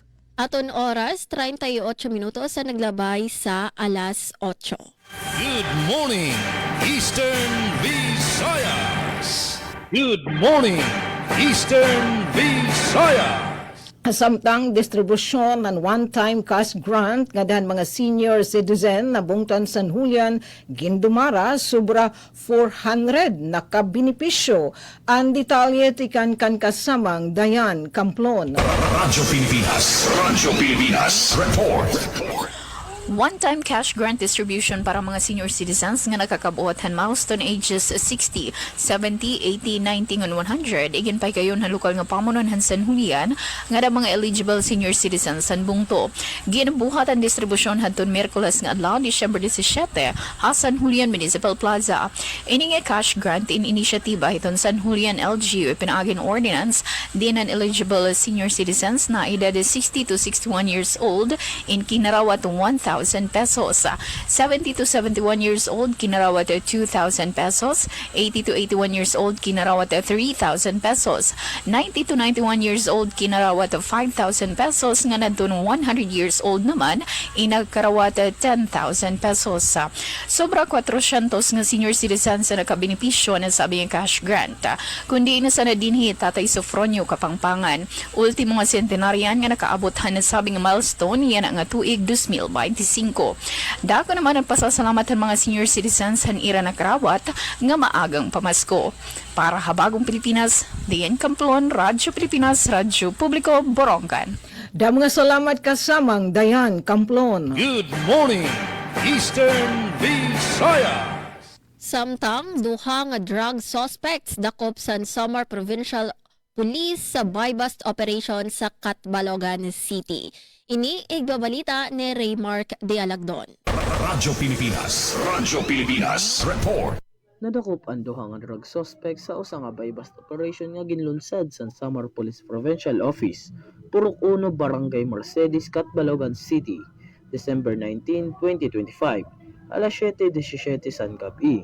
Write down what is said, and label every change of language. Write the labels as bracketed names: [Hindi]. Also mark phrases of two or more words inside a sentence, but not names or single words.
[Waray] Aton oras, 38 minutos sa naglabay sa alas 8. [English] Good morning, Eastern Visayas. Good morning, Eastern Visayas. [Waray] Samtang distribusyon ng [English] one-time cash grant [Waray] nga dahan mga senior citizen na bungtan San Julian gindumara sobra 400 na kabinipisyo. Ang detalye tikan kan kasamang Dayan Camplon. Radyo Pilipinas Report. [English] One-time cash grant distribution [Waray] para mga [English] senior citizens [Waray] nga nakakabuhat [English] milestone ages 60, 70, 80, 90, and 100. [Waray] Iginpay kayo na lokal nga pamunonhan San Julian nga da mga [English] eligible senior citizens [Waray] san bungto. Ginabuhat ang distribusyon hadton Miyerkules nga adlaw Disyembre 17 ha San Julian Municipal Plaza. Ini nga [English] cash grant [Waray] in inisyatiba hiton San Julian LGU pinaagin ordinance din ang [English] eligible senior citizens [Waray] na edad [English] 60 to 61 years old [Waray] in kinarawat 1,000 pesos. [English] 70 to 71 years old, [Waray] kinarawat 2,000 pesos. [English] 80 to 81 years old, [Waray] kinarawat 3,000 pesos. [English] 90 to 91 years old, [Waray] kinarawat 5,000 pesos. Nga nadun [English] 100 years old [Waray] naman, inagkarawat 10,000 pesos. Sobra 400 nga [English] senior citizens [Waray] na nakabinipisyo na sabi ng [English] cash grant. [Waray] Kundi na sana dinhi Tatay Sofronio Kapangpangan. Ultimo nga centenarian nga nakaabot na sabi ng milestone, yan ang tuig 2025. Dako naman ang pasasalamat ng mga [English] senior citizens [Waray] han ira na karawat nga maagang pamasko. Para Habagong Pilipinas, Dayan Camplon, Radyo Pilipinas, Radyo Publiko, Borongan. Da mga salamat kasamang Dayan Camplon. [English] Good morning, Eastern Visayas. [Waray] Samtang duha nga [English] drug suspects [Waray] dakop sa Samar Provincial Police sa [English] buy-bust operation [Waray] sa Catbalogan City. Ini igbabalita ni Raymark de Alagdon. Radyo Pilipinas Report. Nadakop ang duha nga [English] drug suspect [Waray] sa usa nga [English] buy-bust operation [Waray] nga ginlunsad sa Samar Police Provincial Office, Purok 1, Barangay Mercedes, Catbalogan City, December 19, 2025, alas 7:17 san gabi.